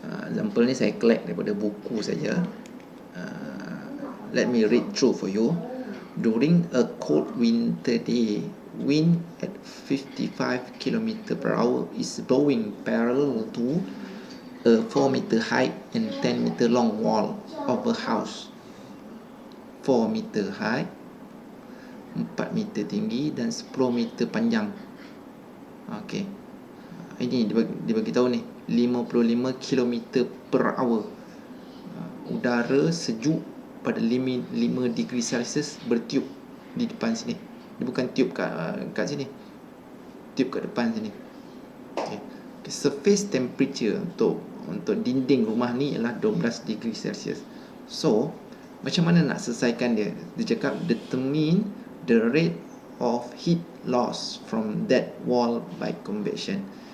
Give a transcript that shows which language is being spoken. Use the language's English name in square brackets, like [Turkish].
[Malay] Example ni saya collect daripada buku saja. [English] Let me read through for you. During a cold winter day, wind at 55 km per hour is blowing parallel to a 4 meter high and 10 meter long wall of a house. 4 meter high, [Malay] 4 meter tinggi dan 10 meter panjang. Okey. Ini dia bagi tahu ni 55 km per hour. Udara sejuk pada 5 degree Celsius bertiup di depan sini. Dia bukan tiup kat sini, tiup kat depan sini. Okay. Surface temperature untuk dinding rumah ni ialah 12 degree Celsius. So macam mana nak selesaikan dia? Dia cakap [English] determine the rate of heat loss from that wall by convection.